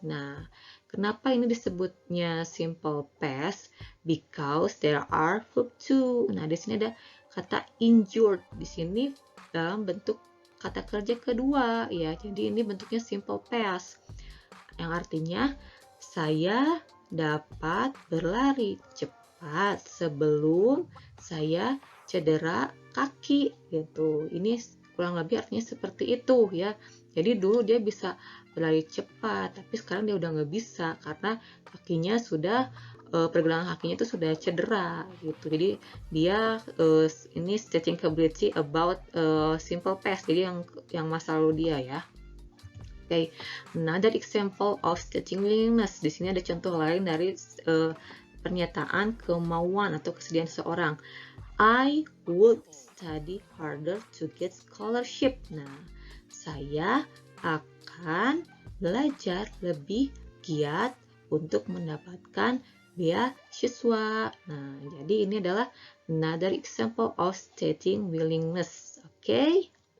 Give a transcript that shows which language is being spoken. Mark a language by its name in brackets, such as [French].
[Indonesian] Nah, kenapa ini disebutnya simple past? [English] Because there are verb to. [Indonesian] Nah, di sini ada kata injured. Di sini dalam bentuk kata kerja kedua ya. Jadi ini bentuknya simple past. Yang artinya saya dapat berlari cepat sebelum saya cedera kaki gitu. Ini kurang lebih artinya seperti itu ya. Jadi dulu dia bisa berlari cepat, tapi sekarang dia udah nggak bisa karena kakinya sudah pergelangan kakinya itu sudah cedera gitu. Jadi dia ini [English] stating capability about simple past. [Indonesian] Jadi yang masa lalu dia ya. [English] Okay, another example of stating willingness. [Indonesian] Di sini ada contoh lain dari pernyataan kemauan atau kesediaan seorang. [English] I would study harder to get scholarship. [Indonesian] Nah, saya akan belajar lebih giat untuk mendapatkan beasiswa. Nah, jadi ini adalah [English] another example of stating willingness. Okay?